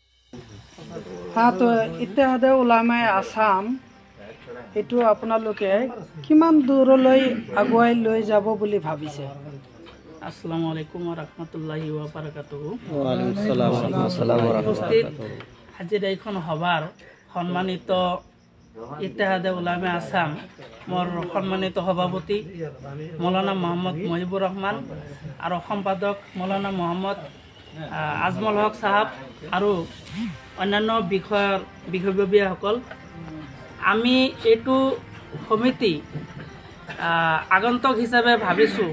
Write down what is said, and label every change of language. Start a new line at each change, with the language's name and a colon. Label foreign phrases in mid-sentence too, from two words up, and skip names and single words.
Assamese: হ্যাঁ, তো ইত্তেহাদে উলামায়ে আসাম এইটো আপোনালোকে কিমান দূৰলৈ আগুৱাই লৈ যাব বুলি ভাবিছে?
Arabic: السلام عليكم ورحمة الله وبركاته. وعليكم السلام ورحمة الله.
Assamese: আজিৰ এইখন সভাৰ সন্মানিত ইত্তেহাদে উলামায়ে আসাম মোৰ সন্মানিত সভাপতি মৌলানা মোহাম্মদ মহিবুর রহমান আৰু সম্পাদক মৌলানা মোহাম্মদ আজমল হক সাহাব আৰু অন্যান্য বিষয়ববীয়াসকল, আমি এইটো সমিতি আগন্তুক হিচাপে ভাবিছোঁ।